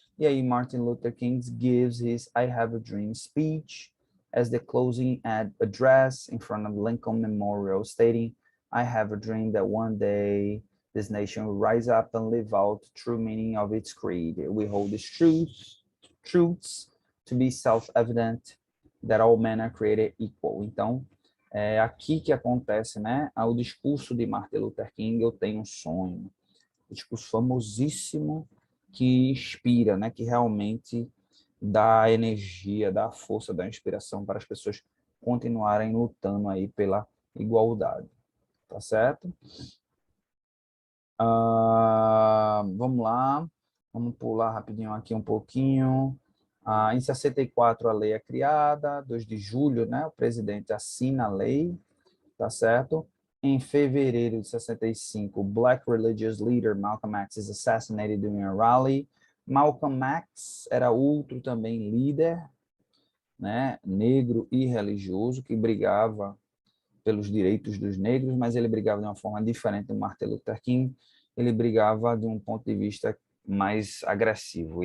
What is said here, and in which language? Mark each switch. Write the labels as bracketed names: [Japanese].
[Portuguese] E aí [English] Martin Luther King gives his I Have a Dream speech as the closing address in front of Lincoln Memorial, stating, I have a dream that one day this nation will rise up and live out the true meaning of its creed. We hold these truths to be self-evident, that all men are created equal. [Portuguese] Então, é aqui que acontece, né? O discurso de Martin Luther King, eu tenho um sonho. Um discurso famosíssimo que inspira, né? Que realmente dá energia, dá força, dá inspiração para as pessoas continuarem lutando aí pela igualdade. Tá certo? Vamos lá, vamos pular rapidinho aqui um pouquinho. Em 64 a lei é criada, 2 de julho, né, o presidente assina a lei, tá certo? Em fevereiro de 65, [English] Black religious leader Malcolm X is assassinated during a rally. [Portuguese] Malcolm X era outro também líder, né, negro e religioso, que brigava pelos direitos dos negros, mas ele brigava de uma forma diferente do Martin Luther King. Ele brigava de um ponto de vista mais agressivo.